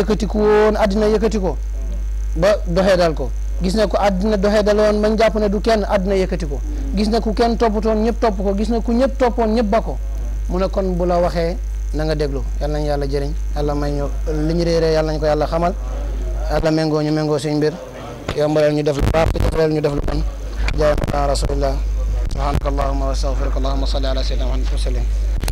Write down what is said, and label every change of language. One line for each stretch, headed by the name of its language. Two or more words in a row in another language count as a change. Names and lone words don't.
Wolof: yëkkatiku woon àddina yëkkati ko ba doxee dal ko gis na ku àddina doxee dal woon bañ jàpp ne du kenn àddina yëkkati ko gis na ku kenn toppatoon ñëpp topp ko gis na ku ñëpp toppoon ñëpp ba ko mu ne kon bu la waxee na nga déglu yal nañ yàlla jëriñ yàlla may ñu li ñu réeree yàlla nañ ko yàlla xamal yàlla méngoo ñu méngoo suñ mbir yombalal ñu def lu baax defalal ñu def lu bon jaay ma rasulillah
Arabic: سبحانك اللهم وأستغفرك اللهم صل على سيدنا محمد وسلم